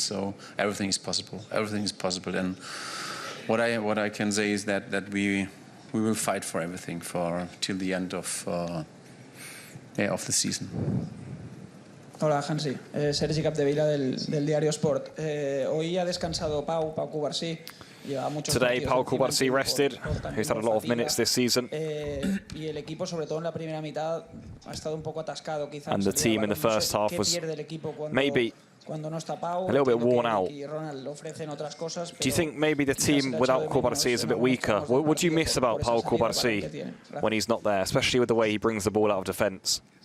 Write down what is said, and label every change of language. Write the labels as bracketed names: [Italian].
[English] So everything is possible. Everything is possible. And what I can say is that we will fight for everything till the end of the season. [Spanish] Hola, Hansi. Sergi Capdevila del Diario Sport. Hoy ha descansado Pau Cubarsí. [English] Today, Pau Cubarsí rested, who's had a lot of minutes this season. [Spanish] Y el equipo, sobre todo en la primera mitad, ha estado un poco atascado, quizás. [English] And the team in the first half was maybe a little bit worn out. Do you think maybe the team without Cubarsí is a bit weaker? What do you miss about Pau Cubarsí when he's not there, especially with the way he brings the ball out of defence?